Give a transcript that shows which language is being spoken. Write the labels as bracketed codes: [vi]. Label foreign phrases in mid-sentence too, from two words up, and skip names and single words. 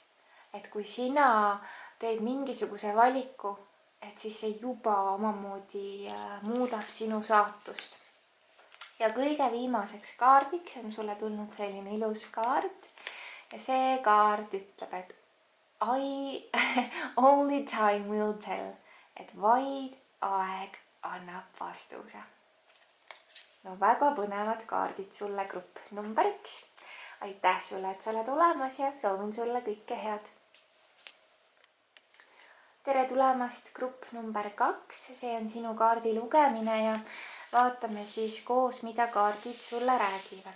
[et] Et kui sina teed mingisuguse valiku, et siis see juba omamoodi muudab sinu saatust. Ja kõige viimaseks kaardiks on sulle tulnud selline ilus kaart ja see kaart ütleb, et [en] only time will tell, [et] et vaid aeg annab vastuse. No väga põnevad kaardid sulle grupp number 1. Aitäh sulle, et sa oled olemas ja soovin sulle kõike head. Tere tulemast grupp number 2, see on sinu kaardi lugemine ja vaatame siis koos, mida kaardid sulle räägivad.